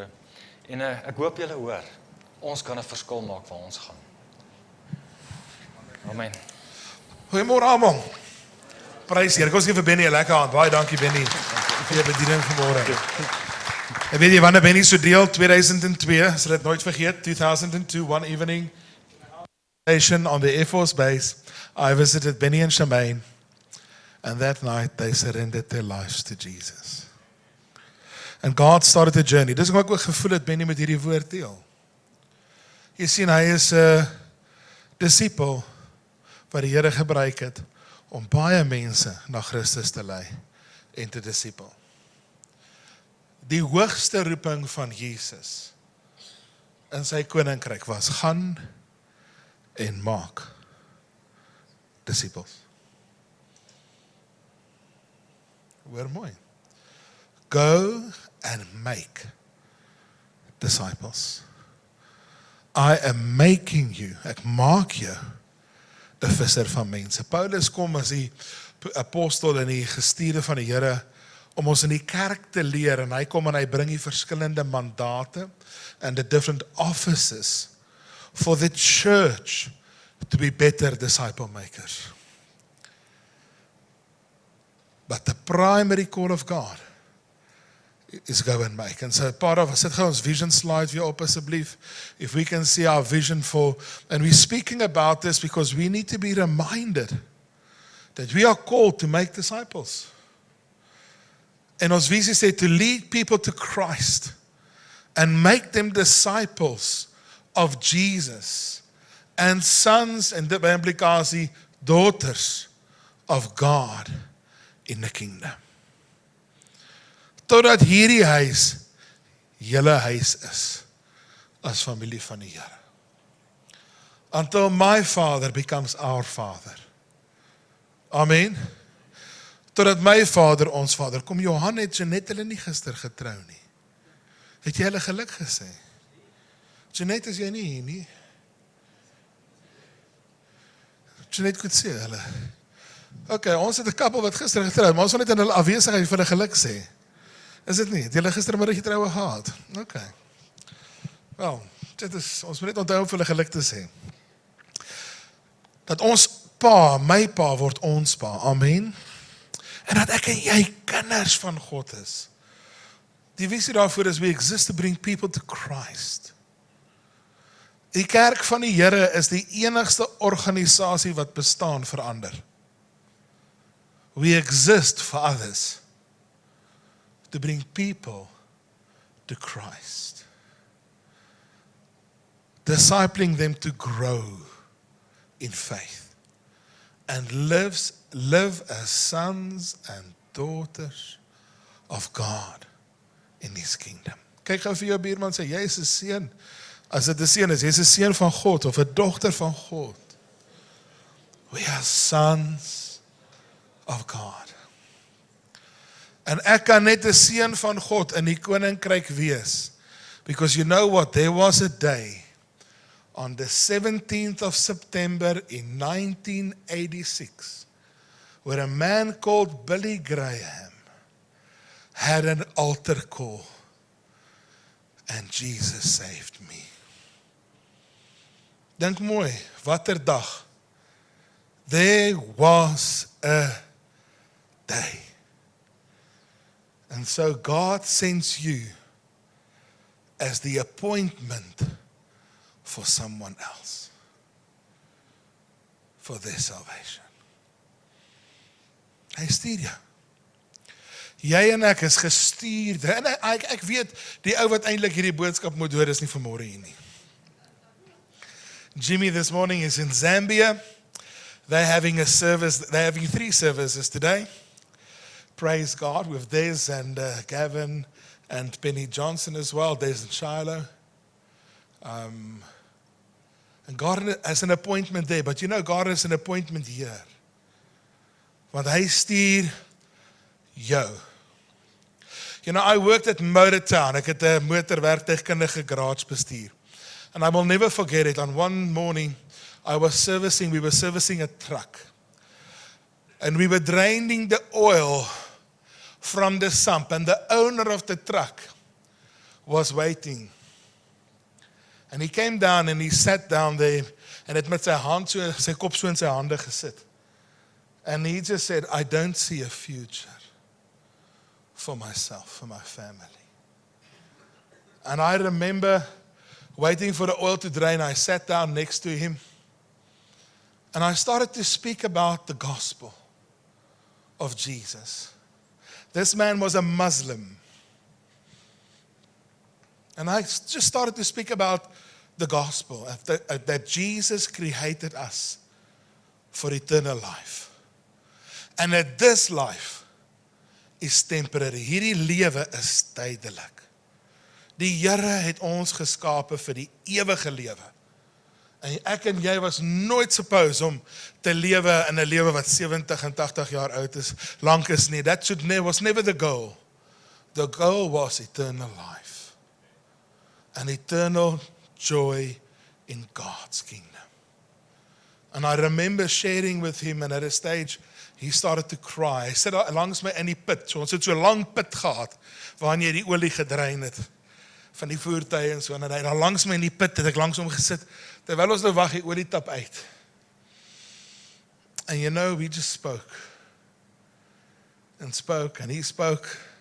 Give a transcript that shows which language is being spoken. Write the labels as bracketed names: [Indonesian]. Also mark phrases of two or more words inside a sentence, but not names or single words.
[Afrikaans] En ek hoop julle hoor, ons kan 'n verskil maak waar ons gaan. Amen. Goeiemôre almal. Prys Here. Kom ons gee vir Benny 'n lekker hand. Baie dankie Benny vir jou bediening vanmôre. En weet jy wanneer Benny so deel 2002, as jy dit nooit vergeet, [English] 2002 one evening on the Air Force Base, I visited Benny and Shemaine, and that night they surrendered their lives to Jesus. And God started a journey. [Afrikaans] Dis hoe ek ook gevoel het Benny met hierdie woord deel. Jy sien, hy is 'n disipel wat die Here gebruik het om baie mense na Christus te lei en te disipel. Die hoogste roeping van Jesus in sy koninkryk was, gaan en maak disipels. Hoor mooi. [English] Go and make disciples. I am making you, [Afrikaans] ek maak jou 'n visser van mense. Paulus kom as die apostel en die gestuurde van die Here om ons in die kerk te leer, en hy kom en hy bring die verskillende mandate [English] and the different offices for the church to be better disciple makers. But the primary call of God is go and make. And so part of, [Afrikaans] sit gou ons [English] vision slide [Afrikaans] weer op asseblief. [English] If we can see our vision for, and we're speaking about this because we need to be reminded that we are called to make disciples. [Afrikaans] En ons visie sê [English] to lead people to Christ and make them disciples of Jesus and sons, [Afrikaans] en dit by implikasie daughters of God in the kingdom. Totdat hierdie huis julle huis is as familie van die Here. [English] Until my Father becomes our Father. Amen. [Afrikaans] Totdat my Vader ons Vader. Kom, Johan het Jeanette hulle nie gister getrou nie. Het jy hulle geluk gesê? Jeanette, is jy nie hier nie? Jeanette kon sê hulle. Okay, ons het 'n koppel wat gister getrou, maar ons wil net in hulle afwesigheid vir hulle geluk sê. Is dit nie? Het julle gistermiddag die troue gehad? Okay. Wel, ons moet net onthou om vir hulle geluk te sê. Dat ons pa, my pa word ons pa. Amen. En dat ek en jy kinders van God is. Die visie daarvoor is [English] we exist to bring people to Christ. [Afrikaans] Die kerk van die Here is die enigste organisasie wat bestaan vir ander. [English] We exist for others. To bring people to Christ. Discipling them to grow in faith. And live as sons and daughters of God in His kingdom. [Afrikaans] Kyk gou vir jou buurman sê, jy is 'n seun. As dit 'n seun is, jy is 'n seun van God of 'n dogter van God. [English] We are sons of God. [Afrikaans] En ek kan net 'n seun van God in die koninkryk wees. [English] Because you know what, there was a day on the 17th of September in 1986 where a man called Billy Graham had an altar call and Jesus saved me. [Afrikaans] Dink mooi, watter dag. [English] There was a day. And so God sends you as the appointment for someone else, for their salvation. [Afrikaans] Hy stuur jou. Jy en ek is gestuurde. En ek weet, die ou wat eintlik hierdie boodskap moet hoor is nie vanmôre hier nie. [English] Jimmy this morning is in Zambia. They're having 3 services today. Praise God with Des and Gavin and Benny Johnson as well, Des and Shiloh. And God has an appointment there, but you know God has an appointment here. [Afrikaans] Want hy stuur jou. [English] You know, I worked at Motortown. [Afrikaans] Ek het 'n motorwerktuigkundige garage bestuur. [English] And I will never forget it. On one morning, we were servicing a truck. And we were draining the oil from the sump. And the owner of the truck was waiting. And he came down and he sat down there. [Afrikaans] En het met sy kop so in sy hande gesit. [English] And he just said, I don't see a future for myself, for my family. And I remember waiting for the oil to drain. I sat down next to him. And I started to speak about the gospel of Jesus. This man was a Muslim. And I just started to speak about the gospel, that Jesus created us for eternal life. And that this life is temporary. [Afrikaans] Hierdie lewe is tydelik. Die Here het ons geskape vir die ewige lewe. En ek en jy was nooit supposed om te lewe in 'n lewe wat 70 en 80 jaar oud is, lank is nie. [English] That was never the goal. The goal was eternal life. An eternal joy in God's kingdom. And I remember sharing with him, and at a stage, he started to cry. [Afrikaans] Hy sit daar langs my in die put. So ons het so 'n lang put gehad, waarin jy die olie gedrein het van die voertuie en so. En hy daar langs my in die put, het ek langs hom gesit, terwyl ons nou wag die olie tap uit. [English] And you know, we just spoke. And spoke, and he spoke.